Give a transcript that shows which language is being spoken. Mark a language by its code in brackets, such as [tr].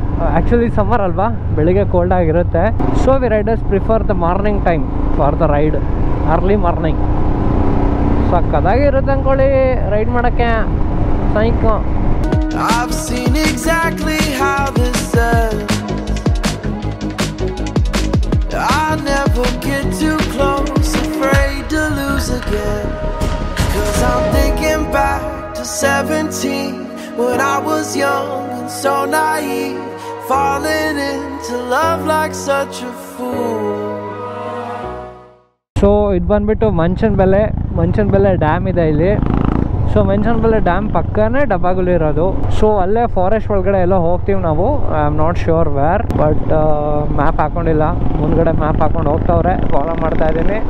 [en] actually [kn] summer ಅಲ್ವಾ, ಬೆಳಿಗ್ಗೆ cold ಆಗಿರುತ್ತೆ. [en] So we riders prefer the morning time for the ride. [kn] Early morning ಸಕ್ಕದಾಗಿರುತ್ತೆ ಅಂದ್ಕೊಳ್ಳಿ ride ಮಾಡೋಕ್ಕೆ. ಸೈಕ್ [en] I've seen exactly how this ends. I never get too close, afraid to lose again. 'Cause I'm thinking back to 17, when I was young and so naive, falling into love like such a fool. [kn] So ಇದು ಬಂದ್ಬಿಟ್ಟು Manchanabele dam ಇದೆ ಇಲ್ಲಿ. So Manchanabele dam ಪಕ್ಕನೇ ಡಬ್ಬಾಗುಲಿ ಇರೋದು. So ಅಲ್ಲೇ forest ಒಳಗಡೆ ಎಲ್ಲ ಹೋಗ್ತೀವಿ ನಾವು. [en] I am not sure where, but [kn] map ಹಾಕೊಂಡಿಲ್ಲ. ಮುಂದ್ಗಡೆ ಮ್ಯಾಪ್ ಹಾಕೊಂಡು ಹೋಗ್ತವ್ರೆ, ಫಾಲೋ ಮಾಡ್ತಾ ಇದ್ದೀನಿ.